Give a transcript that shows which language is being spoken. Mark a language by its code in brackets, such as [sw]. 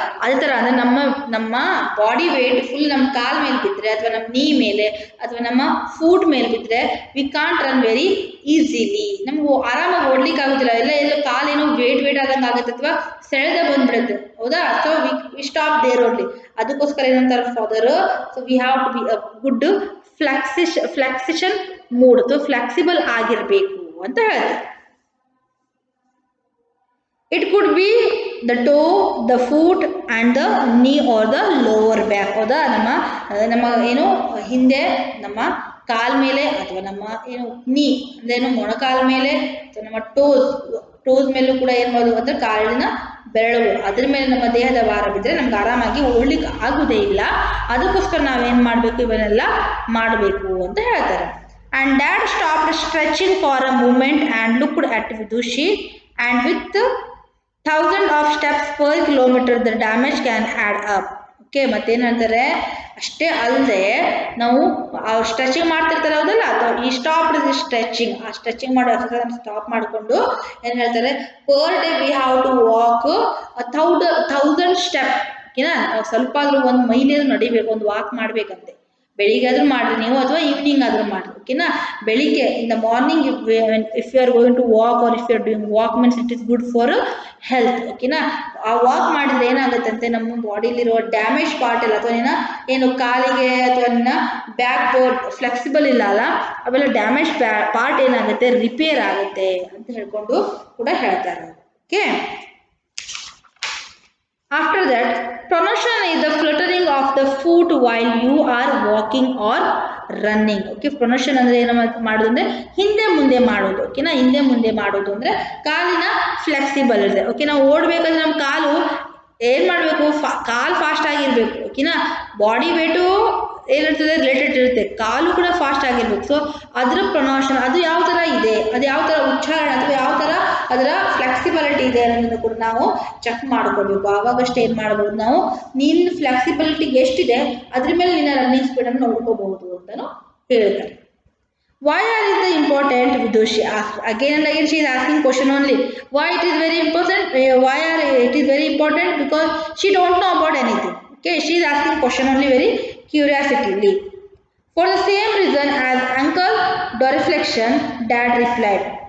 [kn] ಅದೇ ಥರ ಅಂದರೆ ನಮ್ಮ ಬಾಡಿ ವೇಟ್ ಫುಲ್ ನಮ್ಮ ಕಾಲ್ ಮೇಲೆ ಬಿದ್ದರೆ ಅಥವಾ ನಮ್ಮ ನೀ ಮೇಲೆ ಅಥವಾ ನಮ್ಮ ಫೂಟ್ ಮೇಲೆ ಬಿದ್ದರೆ [en] we can't run very easily, [kn] ನಮ್ಗೆ ಆರಾಮಾಗಿ ಓಡ್ಲಿಕ್ಕೆ ಆಗೋದಿಲ್ಲ, ಎಲ್ಲೋ ಕಾಲೇನೋ ವೇಟ್ ಆದಂಗೆ ಆಗುತ್ತೆ ಅಥವಾ ಸೆಳೆದ ಬಂದ್ಬಿಡುತ್ತೆ, ಹೌದಾ. [en] So we stop there only. [kn] ಅದಕ್ಕೋಸ್ಕರ ಏನಂತಾರೆ father, [en] so we have to be a good flexion mood, [kn] ಅಥವಾ ಫ್ಲೆಕ್ಸಿಬಲ್ ಆಗಿರಬೇಕು ಅಂತ ಹೇಳ್ತಾರೆ. [en] It could be the toe, the foot and the knee or the lower back. [kn] ಹೌದಾ, ನಮ್ಮ ಏನು ಹಿಂದೆ ನಮ್ಮ ಕಾಲ್ ಮೇಲೆ ಅಥವಾ ನಮ್ಮ ಏನು ನೀ ಅಂದ್ರೆ ಏನು ಮೊಣಕಾಲ ಮೇಲೆ ಅಥವಾ ನಮ್ಮ ಟೋಸ್ ಮೇಲೂ ಕೂಡ ಏನು ಮಾಡೋದು ಅಂದ್ರೆ ಕಾಲಿನ ಬೆರಳುಗಳು ಅದ್ರ ಮೇಲೆ ನಮ್ಮ ದೇಹದ ಭಾರ ಬಿದ್ದರೆ ನಮ್ಗೆ ಆರಾಮಾಗಿ ಓಡ್ಲಿಕ್ಕೆ ಆಗುವುದೇ ಇಲ್ಲ. ಅದಕ್ಕೋಸ್ಕರ ನಾವೇನು ಮಾಡಬೇಕು, ಇವನ್ನೆಲ್ಲ ಮಾಡಬೇಕು ಅಂತ ಹೇಳ್ತಾರೆ. [en] And Dad stopped stretching for a moment and looked at Vidushi, and with thousands of steps per kilometer the damage can add up. [kn] Okay, ಮತ್ತೇನು ಹೇಳ್ತಾರೆ, ಅಷ್ಟೇ ಅಲ್ಲದೆ ನಾವು ಸ್ಟ್ರೆಚಿಂಗ್ ಮಾಡ್ತಿರ್ತಾರೆ, ಹೌದಲ್ಲ, ಅಥವಾ ಈ ಸ್ಟಾಪ್ ಸ್ಟ್ರೆಚಿಂಗ್, ಆ ಸ್ಟ್ರೆಚಿಂಗ್ ಮಾಡೋ ಎಕ್ಸರ್ಸೈಸ್ ಸ್ಟಾಪ್ ಮಾಡಿಕೊಂಡು ಏನು ಹೇಳ್ತಾರೆ, [en] Per day we have to walk 1000 step. [kn] ಓಕೆನಾ, ಸ್ವಲ್ಪ ಆದರೂ 1 ಮೈಲಿ ನಡಿಬೇಕು, ಒಂದು ವಾಕ್ ಮಾಡಬೇಕಂತೆ. ಬೆಳಿಗ್ಗೆ ಆದರೂ ಮಾಡಿರಿ ನೀವು ಅಥವಾ ಈವ್ನಿಂಗ್ ಆದರೂ ಮಾಡಿರಿ, ಓಕೆನಾ. ಬೆಳಿಗ್ಗೆ [en] In the morning if you are going to walk or if you are doing walk means it is good for health, ಓಕೆನಾ. [kn] ಆ ವಾಕ್ ಮಾಡಿದ್ರೆ ಏನಾಗುತ್ತಂತೆ, ನಮ್ಮ ಬಾಡಿಲಿರೋ ಡ್ಯಾಮೇಜ್ ಪಾರ್ಟ್ ಎಲ್ಲ ಅಥವಾ ಏನು ಕಾಲಿಗೆ ಅಥವಾ ಬ್ಯಾಕ್ ಬೋನ್ ಫ್ಲೆಕ್ಸಿಬಲ್ ಇಲ್ಲ ಅಲ್ಲ, ಅವೆಲ್ಲ ಡ್ಯಾಮೇಜ್ ಪಾರ್ಟ್ ಏನಾಗುತ್ತೆ, ರಿಪೇರ್ ಆಗುತ್ತೆ ಅಂತ ಹೇಳ್ಕೊಂಡು ಕೂಡ ಹೇಳ್ತಾರೆ. [en] Okay, after that, pronation is the fluttering of the foot while you are walking or running. [kn] Okay, ಪ್ರೊನಷನ್ ಅಂದರೆ ಏನು ಮಾಡೋದು ಅಂದರೆ ಹಿಂದೆ ಮುಂದೆ ಮಾಡೋದು, ಓಕೆನಾ. ಹಿಂದೆ ಮುಂದೆ ಮಾಡೋದು ಅಂದರೆ ಕಾಲಿನ ಫ್ಲೆಕ್ಸಿಬಲ್ ಇರುತ್ತೆ. ಓಕೆ, ನಾವು ಓಡಬೇಕಂದ್ರೆ ನಮ್ಮ ಕಾಲು ಏನು ಮಾಡಬೇಕು, ಕಾಲು ಫಾಸ್ಟ್ ಆಗಿರಬೇಕು, ಓಕೆನಾ. ಬಾಡಿ ವೇಟು ಏನಿರ್ತದೆ ರಿಲೇಟೆಡ್ ಇರುತ್ತೆ, ಕಾಲು ಕೂಡ ಫಾಸ್ಟ್ ಆಗಿರ್ಬೇಕು. ಸೊ ಅದರ ಪ್ರೊನೌನ್ಷನ್ ಅದು ಯಾವ ಥರ ಇದೆ, ಅದು ಯಾವ ಥರ ಉಚ್ಚಾರಣೆ ಅಥವಾ ಯಾವ ಥರ ಅದರ ಫ್ಲೆಕ್ಸಿಬಿಲಿಟಿ ಇದೆ ಅನ್ನೋದನ್ನು ಕೂಡ ನಾವು ಚೆಕ್ ಮಾಡ್ಕೋಬೇಕು. ಆವಾಗಷ್ಟೇ ಏನು ಮಾಡ್ಬೋದು, ನಾವು ನಿನ್ನ ಫ್ಲೆಕ್ಸಿಬಿಲಿಟಿ ಎಷ್ಟಿದೆ ಅದ್ರ ಮೇಲೆ ನಿನ್ನ ರನ್ನಿಂಗ್ ಸ್ಪೀಡನ್ನು ನೋಡ್ಕೋಬಹುದು ಅಂತಲೂ ಹೇಳ್ತಾರೆ. [en] Why are it important? Vidushi asked. Again and again she is asking question only. Why it is very important? Why are it is very important? Because she don't know about anything. Okay, she is asking question only very curiously. For the same reason as uncle dorsiflexion, Dad replied.